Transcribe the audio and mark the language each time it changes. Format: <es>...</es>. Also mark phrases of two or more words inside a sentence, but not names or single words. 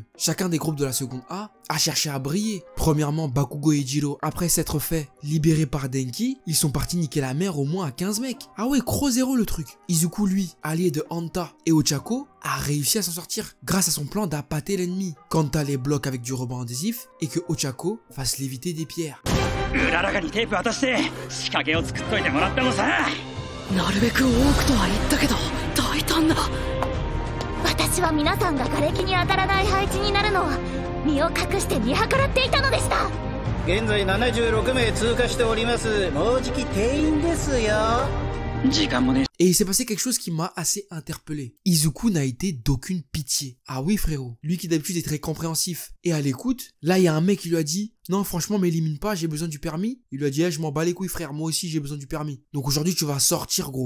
<fr>Chacun des groupes de la seconde A a cherché à briller. Premièrement, Bakugo et Jiro, après s'être fait libérer par Denki, ils sont partis niquer la mer au moins à 15 mecs. Ah ouais, gros zéro le truc. Izuku, lui, allié de Hanta et Ochako, a réussi à s'en sortir grâce à son plan d'appâter l'ennemi. Kanta les bloque avec du ruban adhésif et que Ochako fasse léviter des pierres.</fr> <ja>私は皆さんが瓦礫に当たらない配置になるのを身を隠して見計らっていたのでした。現在76名通過しております。もうじき定員ですよ。</ja> <fr>Et il s'est passé quelque chose qui m'a assez interpellé. Izuku n'a été d'aucune pitié. Ah oui frérot, lui qui d'habitude est très compréhensif et à l'écoute, là il y a un mec qui lui a dit « Non franchement m'élimine pas, j'ai besoin du permis ». Il lui a dit hey, « Je m'en bats les couilles frère, moi aussi j'ai besoin du permis ». Donc aujourd'hui tu vas sortir gros.</fr>